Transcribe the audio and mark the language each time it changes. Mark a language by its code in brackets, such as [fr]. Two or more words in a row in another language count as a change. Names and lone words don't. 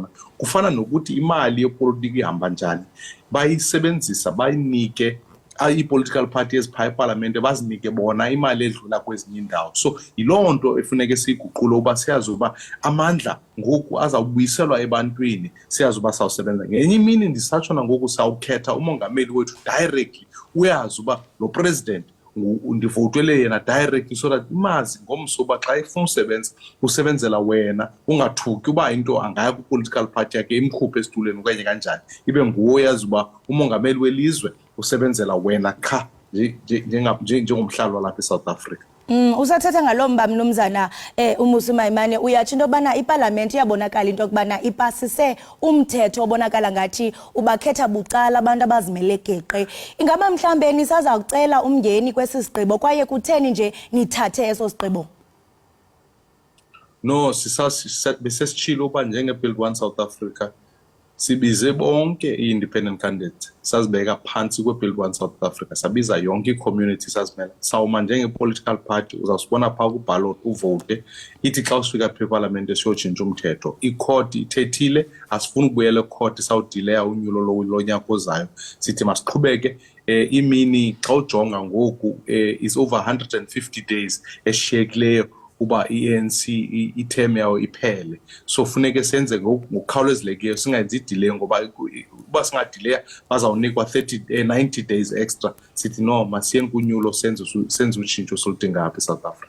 [xh] Kufana nokuthi imali yepolitiki ihamba njani, bayisebenzisa bayinike [en] i-political party [xh] ezipha eParliament bazinike bona imali edlula kwezinye indawo. So yiloo nto efuneke siyiguqule uba siyazi uba amandla ngoku azawubuyiselwa ebantwini, siyazi uba sawusebenza. Ngenye imini ndisatsho nangoku sawukhetha umongameli wethu directly, uyazi uba lo president ndivotele yena directly [en] so that [xh] imazi ngomso uba xa efuna usebenza usebenzela wena, ungathuki uba into angaya [en] ku-political party [xh] yakhe imkhuphe esitulweni okanye kanjani, ibe nguwo yazi uba umongameli welizwe usebenzela wena qha njengomhlali walapha eSouth Africa. Usathetha ngalo mba mnumzana uMusi Maimane, uyatsho into yobana iParliament iyabonakala into yokubana ipasise umthetho obonakala ngathi ubakhetha bucala abantu abazimele geqe. Ingaba mhlambe nisaza kucela umngeni kwesi sigqibo kwaye kutheni nje nithathe eso sigqibo? No, besesitshilo uba njenge-Build One South Africa sibize bonke [en] i-independent candidates, [xh] sazibeka phansi kwe-Build One South Africa, sabiza yonke i-community sazimela. Sawuma [en] njenge-political party [xh] uzawusibona phaa ku-ballot uvote, ithi xa usifika phaa eParliament siyotshintsha umthetho. I-court ithethile, asifuni ukubuyela e-court sawudileya unyulo lonyaka ozayo. Sithi masiqhubeke imini xa ujonga ngoku [en] is over 150 days [xh] eshiyekileyo uba i-ANC i-term yawo iphele. So funeke senze ngokukhawulezileyo, singayenzi i-delay ngoba uba singadelaya bazawunikwa [en] 90 days extra. [xh] Sithi no, masiyeni kunyulo senze utshintsho soludinga apha eSouth Africa.